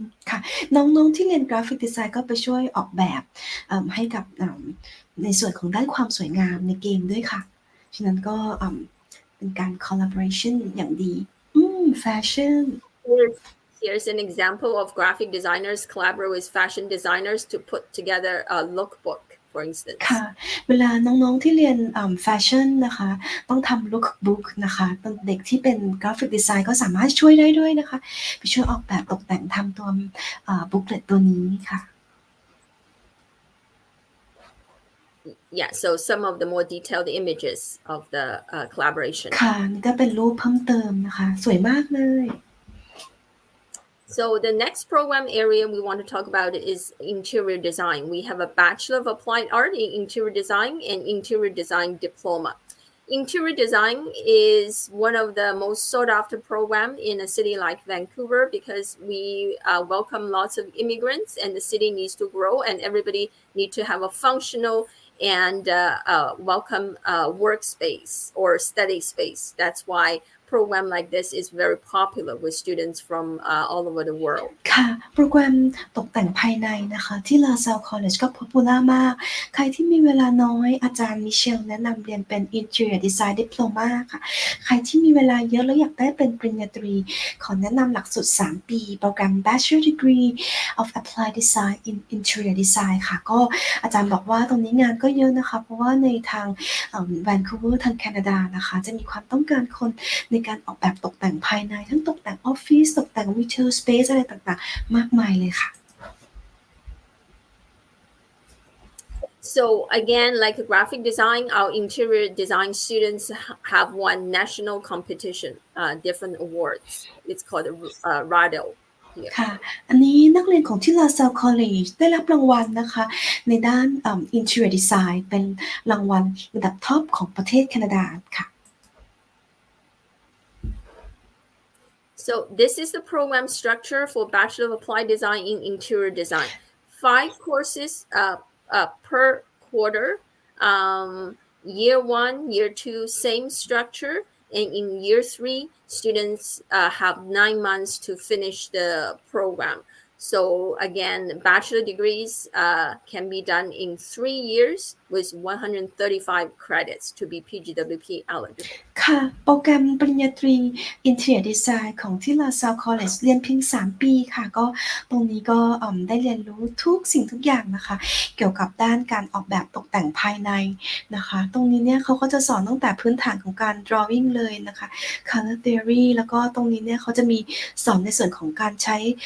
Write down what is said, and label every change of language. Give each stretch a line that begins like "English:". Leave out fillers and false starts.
Thai: ค่ะน้องๆที่เรียนกราฟิกดีไซน์ก็ไปช่วยออกแบบให้กับในส่วนของด้านความสวยงามในเกมด้วยค่ะฉะนั้นก็เป็นการ collaboration อย่างดีfashion
English: Here's an example of graphic designers collaborate with fashion designers to put together a lookbook, for instance.
Thai: ค่ะเวลาน้องๆที่เรียนแฟชั่นนะคะต้องทำ lookbook นะคะเด็กที่เป็นกราฟิกดีไซน์ก็สามารถช่วยได้ด้วยนะคะไปช่วยออกแบบตกแต่งทำตัวbooklet ตัวนี้ค่ะ
English: Yeah, so some of the more detailed images of the collaboration.
Thai: ค่ะนี่ก็เป็นรูปเพิ่มเติมนะคะสวยมากเลย
English: So the next program area we want to talk about is interior design. We have a Bachelor of Applied Art in Interior Design and Interior Design Diploma. Interior design is one of the most sought after program in a city like Vancouver because we welcome lots of immigrants and the city needs to grow and everybody need to have a functional and welcome workspace or study space. That's why program like this is very popular with students from all over the world.
Thai: ค่ะโปรแกรมตกแต่งภายในนะคะที่ LaSalle College ก็ popular มากใครที่มีเวลาน้อยอาจารย์มิเชลแนะนำเรียนเป็น Interior Design Diploma ค่ะใครที่มีเวลาเยอะแล้วอยากได้เป็นปริญญาตรีขอแนะนำหลักสูตร3 ปีโปรแกรม Bachelor Degree of Applied Design in Interior Design ค่ะก็อาจารย์บอกว่าตรงนี้งานก็เยอะนะคะเพราะว่าในทาง Vancouver ทางแคนาดานะคะจะมีความต้องการคนในการออกแบบตกแต่งภายในทั้งตกแต่งออฟฟิศตกแต่ง retail space อะไรต่างๆมากมายเลยค่ะ
English: So again, like graphic design, our interior design students have won national competition, different awards. It's called RADO here.
Thai: ค่ะอันนี้นักเรียนของที่ LaSalle College ได้รับรางวัลนะคะในด้าน Interior Design เป็นรางวัลระดับท็อปของประเทศแคนาดาค่ะ
English: So this is the program structure for Bachelor of Applied Design in Interior Design. 5 courses per quarter. Year 1, year 2, same structure. And in year 3, students have 9 months to finish the program. So again, bachelor degrees can be done in 3 years with 135 credits to be PGWP eligible.
Thai: ค่ะโปรแกรมปริญญาตรี Interior Design ของที่ LaSalle College เรียนเพียง3 ปีค่ะก็ตรงนี้ก็ได้เรียนรู้ทุกสิ่งทุกอย่างนะคะเกี่ยวกับด้านการออกแบบตกแต่งภายในนะคะตรงนี้เนี่ยเขาก็จะสอนตั้งแต่พื้นฐานของการ drawing เลยนะคะ color theory แล้วก็ตรงนี้เนี่ยเขาจะมีสอนในส่วนของการใช้